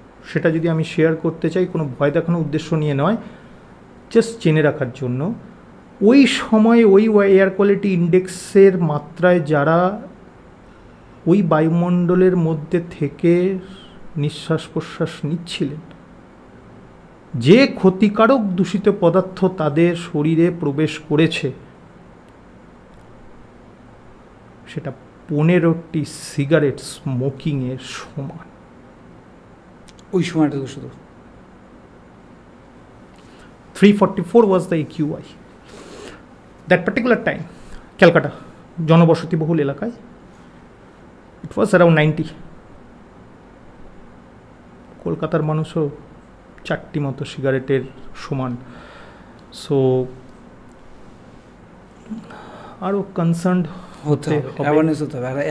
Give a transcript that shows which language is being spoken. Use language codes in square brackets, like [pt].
[bn] সেটা যদি আমি শেয়ার করতে চাই, কোনো ভয় দেখানোর উদ্দেশ্য নিয়ে নয়, জাস্ট জেনে রাখার জন্য, ওই সময় ওই এয়ার কোয়ালিটি ইন্ডেক্সের মাত্রায় যারা ওই বায়ুমণ্ডলের মধ্যে থেকে নিঃশ্বাস প্রশ্বাস নিচ্ছিলেন, যে ক্ষতিকারক দূষিত পদার্থ তাদের শরীরে প্রবেশ করেছে সেটা 15টি সিগারেট স্মোকিংয়ের সমান। ওই সময়টা শুধু [en] 344 was the AQI that particular time. [bn] Calcutta জনবসতিবহুল এলাকায় [en] it was around 90. [bn] কলকাতার মানুষও 4টি মতো সিগারেটের সমান। সো আরও কনসার্নড হতে হবে।